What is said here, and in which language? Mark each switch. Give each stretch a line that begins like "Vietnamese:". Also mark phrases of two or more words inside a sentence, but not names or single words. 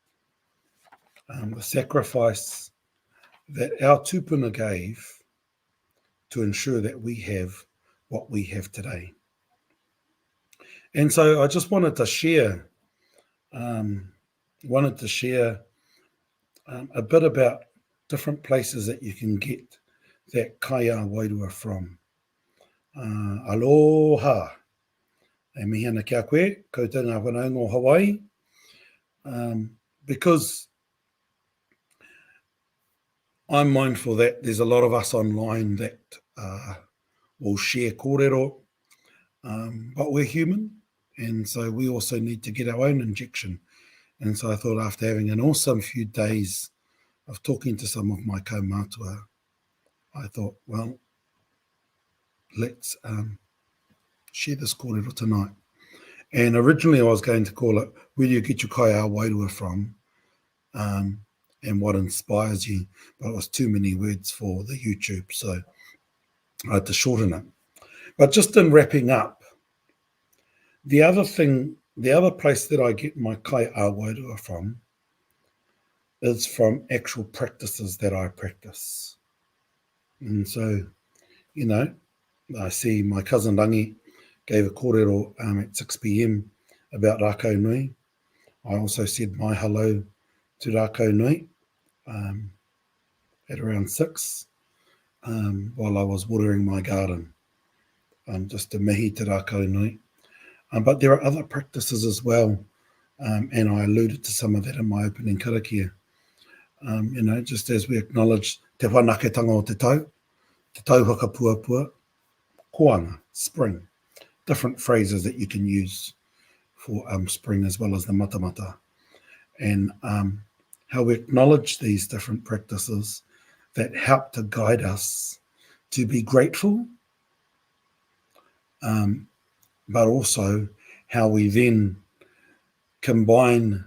English: that our tupuna gave to ensure that we have what we have today. And so I just wanted to share a bit about different places that you can get that
Māori: kai ā-wairua
English: from. Aloha.
Māori: E mihi ana kia koe, koutou ngā whanaunga o Hawaii.
English: Because I'm mindful that there's a lot of us online that will share kōrero, but we're human, and so we also need to get our own injection. And so I thought, after having an awesome few days of talking to some of my kaumātua, I thought, well, let's share this kōrero tonight. And originally I was going to call it, where do you get your
Māori: kai ā-wairua
English: from? And what inspires you? But it was too many words for the YouTube, so I had to shorten it. But just in wrapping up, the other place that I get my
Māori: kai ā-wairua
English: from is from actual practices that I practice. And so, you know, I see my cousin Rangi gave a kōrero at 6 p.m. about Rākau Nui. I also said my hello to Rākau Nui at around 6 while I was watering my garden, just to
Māori: mihi te
English: Rākau Nui. But there are other practices as well And I alluded to some of that in my opening karakia. Just as we acknowledge
Māori: te whanaketanga o te tauhaka puapua, koanga,
English: spring, different phrases that you can use for spring as well as the matamata. And how we acknowledge these different practices that help to guide us to be grateful, but also how we then combine